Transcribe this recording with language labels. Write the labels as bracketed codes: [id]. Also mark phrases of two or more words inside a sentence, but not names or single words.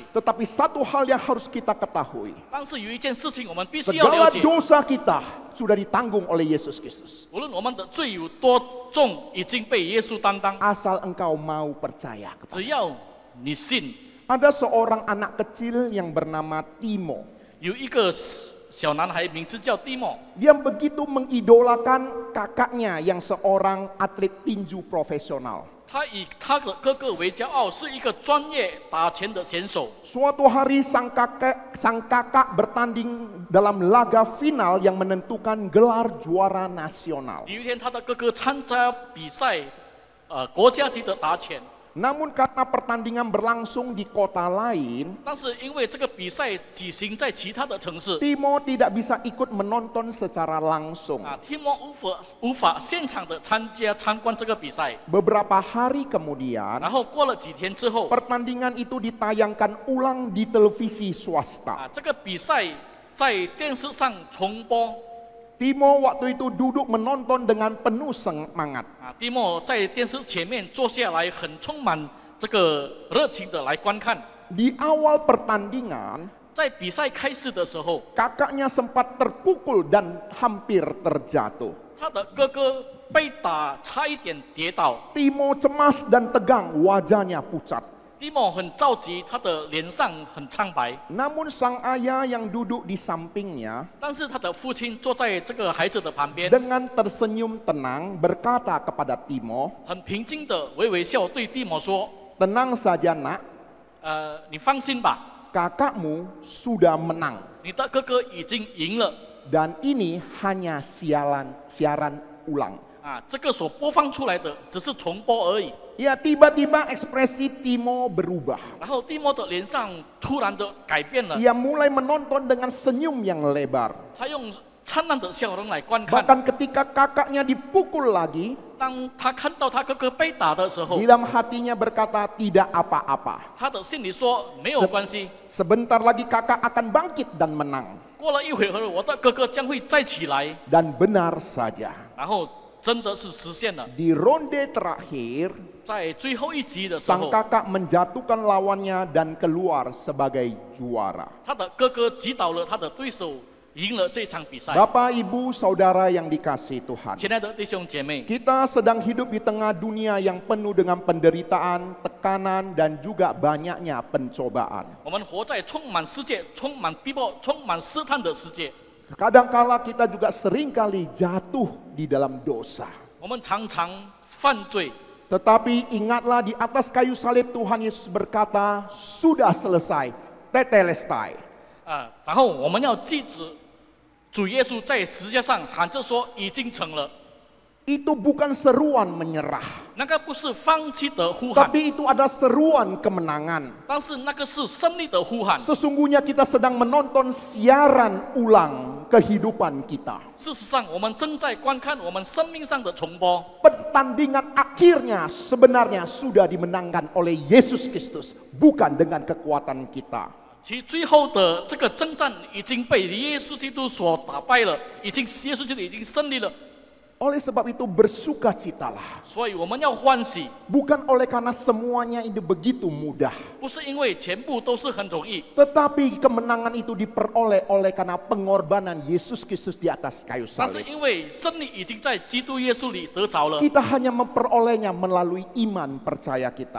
[id] Tetapi satu hal yang harus kita ketahui. [zh] 但是有一件事情我们必须要 [id] Segala [zh] 了解： [id] dosa kita sudah ditanggung oleh Yesus Kristus. [zh] 无论我们的罪有多重，已经被耶稣担当。 [id] Asal engkau mau percaya kepada. [zh] 只要你信， [id] Ada seorang anak kecil yang bernama Timo. [zh] 有一个小男孩名字叫蒂莫， [id] Dia begitu mengidolakan kakaknya yang seorang atlet tinju profesional. [zh] 他以他的哥哥为骄傲，是一个专业打拳的选手。 [id] Suatu hari sang kakak bertanding dalam laga final yang menentukan gelar juara nasional. [zh] 有一天，他的哥哥参加比赛，国家级的打拳， [id] Namun karena pertandingan berlangsung di kota lain, [zh] 但是因为这个比赛举行在其他的城市， [id] Timo tidak bisa ikut menonton secara langsung. [zh] 蒂莫无法现场的参观这个比赛。 [id] Beberapa hari kemudian, [zh] 然后过了几天之后， [id] pertandingan itu ditayangkan ulang di televisi swasta. [zh] 这个比赛在电视上重播。 [id] Timo waktu itu duduk menonton dengan penuh semangat. [zh] 蒂莫在电视前面坐下来，很充满这个热情的来观看。 [id] Di awal pertandingan, [zh] 在比赛开始的时候， [id] kakaknya sempat terpukul dan hampir terjatuh. [zh] 他的哥哥被打，差一点跌倒。 [id] Timo cemas dan tegang, wajahnya pucat. [zh] 蒂莫很着急，他的脸上很苍白。 [id] Namun sang ayah yang duduk di sampingnya [zh] 但是他的父亲坐在这个孩子的旁边， [id] dengan tersenyum tenang berkata kepada Timo, [zh] 很平静的微笑对蒂莫说 [id] "Tenang saja nak, [zh] 你放心吧， [id] kakakmu sudah menang." [zh] 你的哥哥已经赢了。 [id] Dan ini hanya siaran ulang. [zh] 这个所播放出来的只是重播而已。 [id] Ya tiba-tiba ekspresi Timo berubah. [zh] 然后蒂莫的脸上突然的改变了， [id] Ia mulai menonton dengan senyum yang lebar. [zh] 他用灿烂的笑容来观看。 [id] Bahkan ketika kakaknya dipukul lagi, [zh] 当他看到他哥哥被打的时候， [id] dalam hatinya berkata tidak apa-apa. [zh] 他的心里说没有关系， [id] Sebentar lagi kakak akan bangkit dan menang. [zh] 过了一会儿，我的哥哥将会再起来。 [id] Dan benar saja. [zh] 然后真的是实现了。 [id] Di ronde terakhir, [zh] 在最后一集的时 [id] sang [zh] 候， [id] kakak menjatuhkan lawannya dan keluar sebagai juara. [zh] 他的哥哥击倒了他的对手，赢了这场比赛。 [id] Bapak, Ibu, Saudara yang dikasihi Tuhan. [zh] 亲爱的弟兄姐妹， [id] Kita sedang hidup di tengah dunia yang penuh dengan penderitaan, tekanan, dan juga banyaknya pencobaan. [zh] 我们活在充满世界、充满逼迫、充满试探的世界。 [id] Kadangkala kita juga seringkali jatuh di dalam dosa. [zh] 我们常常犯罪， [id] Tetapi ingatlah di atas kayu salib Tuhan Yesus berkata, sudah selesai, tetelestai. [zh] 然后我们要记住，主耶稣在十字架上喊着说已经成了， [id] Itu bukan seruan menyerah, [zh] 那个不是放弃的呼喊， [id] tapi itu adalah seruan kemenangan. [zh] 但是那个是胜利的呼喊。 [id] Sesungguhnya kita sedang menonton siaran ulang kehidupan kita. [zh] 事实上，我们正在观看我们生命上的重播。 [id] Pertandingan akhirnya sebenarnya sudah dimenangkan oleh Yesus Kristus, bukan dengan kekuatan kita. [zh] 其最后的这个征战已经被耶稣基督所打败了，耶稣基督已经胜利了， [id] Oleh sebab itu bersukacitalah. [zh] 所以我们要欢喜， [id] Bukan oleh karena semuanya ini begitu mudah, [zh] 不是因为全部都是很容易， [id] tetapi kemenangan itu diperoleh oleh karena pengorbanan Yesus Kristus di atas kayu [zh] 但是 [id] salib. [zh] 因为胜利已经在基督耶稣里得着了。 [id] Kita hanya memperolehnya melalui iman percaya kita